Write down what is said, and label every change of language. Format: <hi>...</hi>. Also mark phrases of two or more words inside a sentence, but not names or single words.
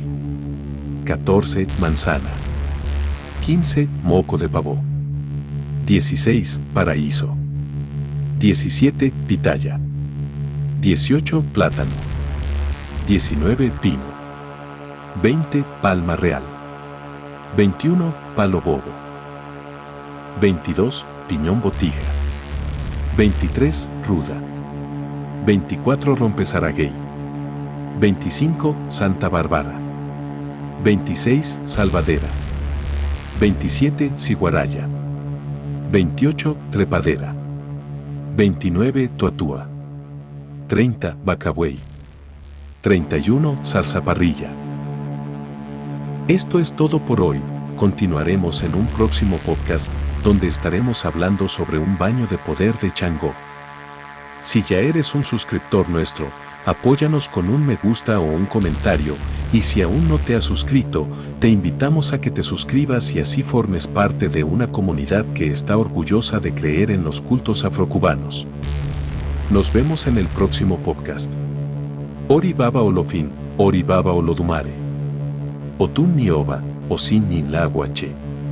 <es>14. Manzana. 15. Moco de pavo. 16. Paraíso. 17. Pitaya. 18. Plátano. 19. Pino. 20. Palma real. 21. Palo bobo. 22. Piñón botija. 23. Ruda. 24. Rompezaraguey. 25. Santa Bárbara. 26. Salvadera. 27. Ciguaraya. 28. Trepadera. 29. Tuatúa. 30. Bacabuey. 31. Zarzaparrilla. Esto es todo por hoy. Continuaremos en un próximo podcast donde estaremos hablando sobre un baño de poder de Changó. Si ya eres un suscriptor nuestro, apóyanos con un me gusta o un comentario, y si aún no te has suscrito, te invitamos a que te suscribas y así formes parte de una comunidad que está orgullosa de creer en los cultos afrocubanos. Nos vemos en el próximo podcast.</es> <yo>Ori Baba Olofin, Ori Baba Olodumare. Otun Nioba, Osin Ninlaguache.</yo>